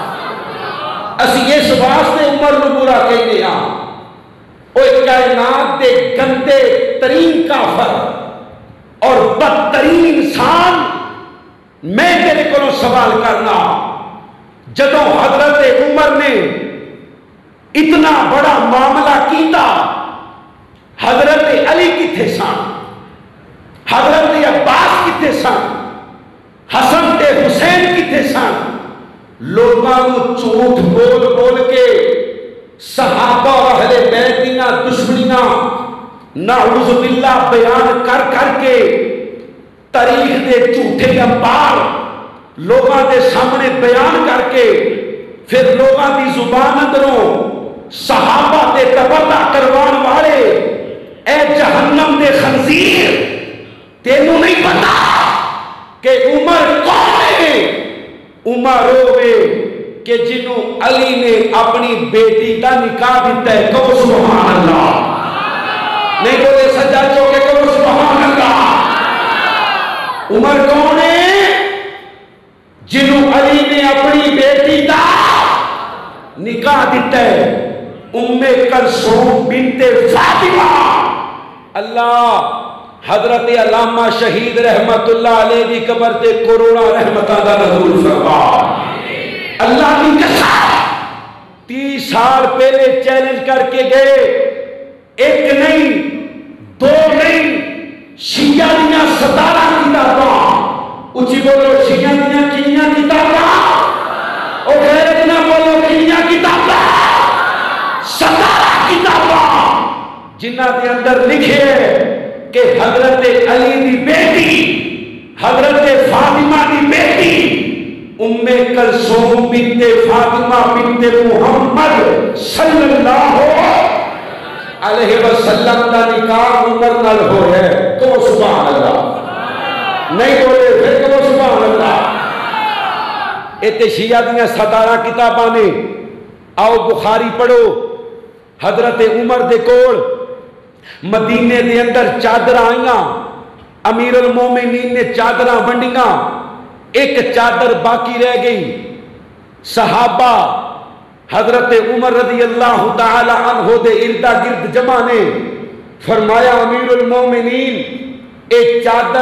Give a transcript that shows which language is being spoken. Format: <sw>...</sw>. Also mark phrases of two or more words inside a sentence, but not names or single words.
<pa>اسی اس واسطے عمر نو برا کہتے ہیں، اوہ کائنات دے گندے ترین کافر اور بدترین انسان، میں تیرے کو سوال کرنا، جدوں حضرت عمر نے اتنا بڑا معاملہ کیتا، حضرت علی کتھے سن؟ حضرت عباس کتھے سن؟ حسن تے حسین کتھے سن؟ لوگاں کو جھوٹ بول بول کے صحابہ اور اہل بیت دیاں دشمنیاں نعوذ باللہ بیان کر کر کے تاریخ دے جھوٹے انبار لوگاں دے سامنے بیان کر کے پھر لوگاں دی زبان اندروں صحابہ دے تبرہ کروان والے، اے جہنم دے خنزیر، تینوں نہیں پتا کہ عمر کون ہے؟ عمر ہوئے کہ جنہوں علی نے اپنی بیٹی کا نکاح دیتا ہے، کہو</pa> <ar>سبحان اللہ،</ar> <pa>نہیں بولے سجا چوکے کہو</pa> <ar>سبحان اللہ۔</ar> <pa>عمر کون ہے؟ جنہوں علی نے اپنی بیٹی کا نکاح دیتا ہے، ام کلثوم بنت فاطمہ۔ اللہ حضرت علامہ شہید رحمت اللہ علیہ دی قبر تے کروڑا رحمتہ دا نزول فرما۔</pa> <ur>اللہ کی قسم 30 سال پہلے چیلنج کر کے گئے، ایک نہیں دو نہیں،</ur> <pa>شیعہ دیاں 17 کتاباں، اچھی بولو شیعہ دیاں کنیاں کتاباں، اور غیرت نہ بولو کنیاں کتاباں، 17 کتاباں، جنہ دے اندر لکھے کہ حضرت علی دی بیٹی، حضرت فاطمہ دی بیٹی ام کلثوم بنت فاطمہ بنت محمد صلی اللہ علیہ وسلم کا نکاح عمر نال ہو ہے، کہو</pa> <ar>سبحان اللہ،</ar> <pa>نہیں بولے پھر کہو</pa> <ar>سبحان اللہ۔</ar> <pa>ایتے شیعہ دیاں 17 کتاباں نے، آؤ بخاری پڑھو، حضرت عمر دے کول مدینے دے اندر چادر آئیاں، امیر المومنین نے چادراں ونڈیاں، ایک چادر باقی رہ گئی، صحابہ حضرت عمر رضی اللہ تعالی عنہ دے اردا گرد جمع نے فرمایا امیر المومنین ایک چادر</pa>